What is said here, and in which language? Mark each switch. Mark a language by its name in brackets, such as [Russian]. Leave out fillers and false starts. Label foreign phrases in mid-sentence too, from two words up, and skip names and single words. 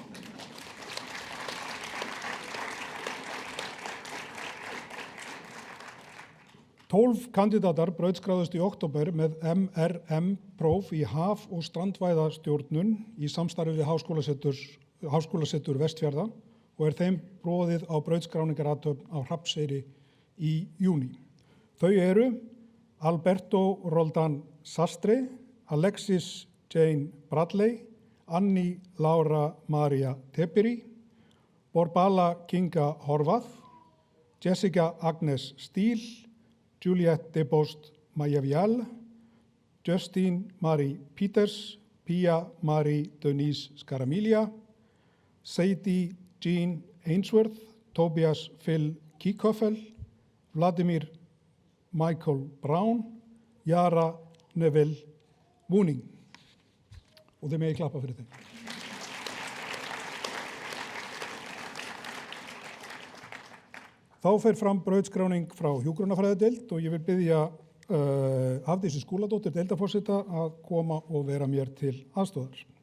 [Icelandic] Tólf kandidatar brautskráðust í október með MRM-próf í haf- og strandvæðastjórnun í samstarfi við Háskólasetur Vestfjarða og er þeim boðið á brautskráningaraathöfn á Hrafnseyri í júní. Þau eru Alberto Roldan Sastre, Alexis Jane Bradley, Annie Laura Maria Tepiri, Borbala Kinga Horvath, Jessica Agnes Steele, Juliette Debost Mayavial, Justine Marie Peters, Pia Marie Denise Scaramiglia, Sadie Jean Ainsworth, Tobias Phil Kiekoffel, Vladimir Michael Brown, Jara Neville Wooning. Og þið megi klappa fyrir þeim. Þá fer fram brautskráning frá hjúkrunarfræðideild og ég vil biðja Hafdísi Skúladóttir deildarforseta að koma og vera mér til aðstoðar.